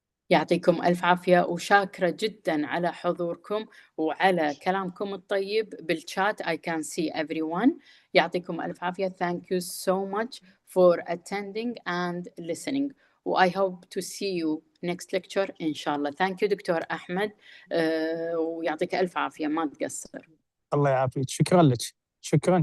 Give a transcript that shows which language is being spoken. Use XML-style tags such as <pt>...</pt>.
<ar>يعطيكم ألف عافية، وشاكرة جدا على حضوركم وعلى كلامكم الطيب بالشات.</ar> <en>I can see everyone.</en> <ar>يعطيكم ألف عافية.</ar> <en>Thank you so much for attending and listening. I hope to see you next lecture</en> <ar>إن شاء الله.</ar> <en>Thank you</en> <ar>دكتور أحمد، ويعطيك ألف عافية، ما تقصر. الله يعافيك، شكرا لك. شكرا،</ar>